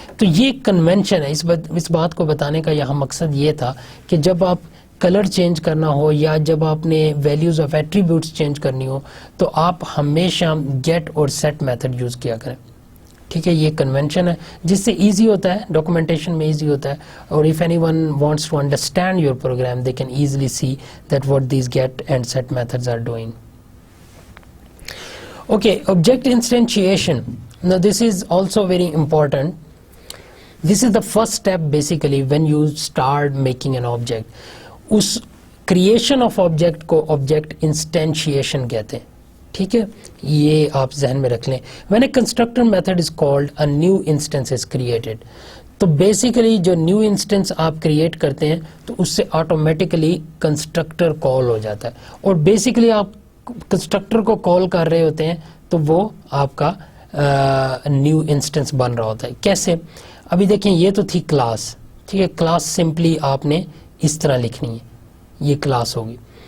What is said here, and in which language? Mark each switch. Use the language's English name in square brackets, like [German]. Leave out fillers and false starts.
[Hindi] तो ये कन्वेंशन है, इस बात को बताने का यहाँ मकसद ये था कि जब आप कलर चेंज करना हो या जब आपने [English] values of attributes [Hindi] चेंज करनी हो तो आप हमेशा गेट और सेट मेथड यूज किया करें, ठीक है। ये कन्वेंशन है जिससे इजी होता है, डॉक्यूमेंटेशन में इजी होता है, और [English] If anyone wants to understand your program they can easily see that what these get and set methods are doing. Okay, object instantiation, now this is also very important. This is the first step basically when you start making an object. [Hindi] उस [English] creation of object [Hindi] को object instantiation कहते हैं, ठीक है, ये आप जहन में रख लें। [English] When a constructor method is called, a new instance is created. [Hindi] तो बेसिकली जो न्यू इंस्टेंस आप क्रिएट करते हैं तो उससे ऑटोमेटिकली कंस्ट्रक्टर कॉल हो जाता है, और बेसिकली आप कंस्ट्रक्टर को कॉल कर रहे होते हैं तो वो आपका न्यू इंस्टेंस बन रहा होता है। कैसे, अभी देखें ये तो थी क्लास, ठीक है, क्लास सिंपली आपने इस तरह लिखनी है, ये क्लास होगी।